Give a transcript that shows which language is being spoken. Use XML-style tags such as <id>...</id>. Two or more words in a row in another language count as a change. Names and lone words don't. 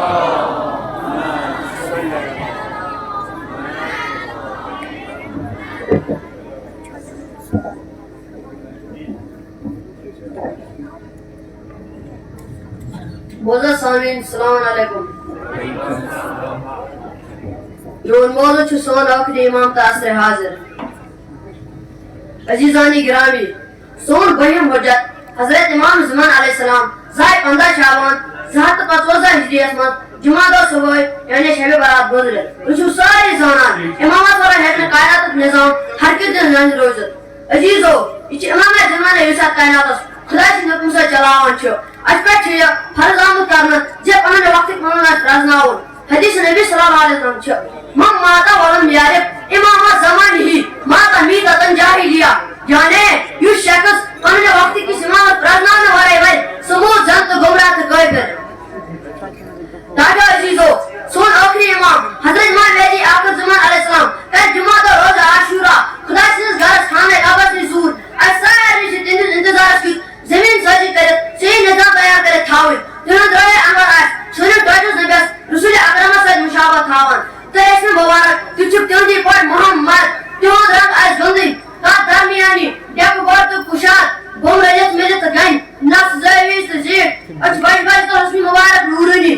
<ks>موضوع سامعین</ks> <ar>السلام علیکم.</ar> <ks>میون موضوع چھُ سون آخری امام تہٕ عصر حاضر. عزیزانی گرامی, سون بہم حجت حضرت امام زمان</ks> <ar>علیہ السلام</ar> <ks>زائے 15 شعبان 255 ہجریس مز جمعہ دۄہ صبح یعنی شب برات گزرے. تُہۍ چھِو سٲری زانان امامت ورٲے ہیٚکہِ نہٕ کائناتُک نظام ہرگز تہِ زندٕ روٗزِتھ. عزیزو, یہِ چھِ امامے زمانہ یُس اتھ کائناتس خدا سٕنٛدِ حُکمہٕ سۭتۍ چلاوان چھُ. اَسہِ پٮ۪ٹھ چھُ یہِ فرض آمُت کرنہٕ زِ پنُن وقتُک پنُن آسہِ پرٛزناوُن. حدیث نبی</ks> <ar>صلی اللہ علیہ وسلم</ar> <ks>چھُ</ks> <ar>من ماتا ولم یعرف امامت زمانہ ماتا میتۃ جاہلیہ,</ar> <ks>یعنی یُس شخص پنُن وقتُک کِس امامت پرٛزناونہٕ ورٲے مرِ سُہ موٗد زن تہٕ گمراہ تہٕ کٲفِر. تاکہ عزیزو, سون آخری امام حضرت امام مہدی آخر زمان</ks> <ar>علیہ السلام</ar> <ks>کر جمعہ دۄہ روزہ عاشورہ خدا سٕنٛدِس گرس خانہ کعبس نِش ظہور. اَسہِ سارنٕے چھِ تِہنٛدِس انتظارس کیُتھ زمین سٲزی کٔرِتھ صحیح نظام تیار کٔرِتھ تھاوٕنۍ. تِہُنٛد رٲے انور آسہِ سٲنِس ٹٲٹھِس نبیَس رسول اکرمس سۭتۍ مشابہت تھاوان تہٕ ٲسۍ مبارک تِم چھِ تِہنٛدی پٲٹھۍ محمد. تِہُنٛد رنگ آسہِ دۄنٕے تتھ درمیانی ڈیکہٕ گۄڈ تہٕ کُشاد بۄن رٔلِتھ مِلِتھ تہٕ گنہِ نفس زٲویج تہٕ زیٖٹھ أچھ بجہِ بجہِ تہٕ حسنہِ مبارک نوٗرٲنی.</ks>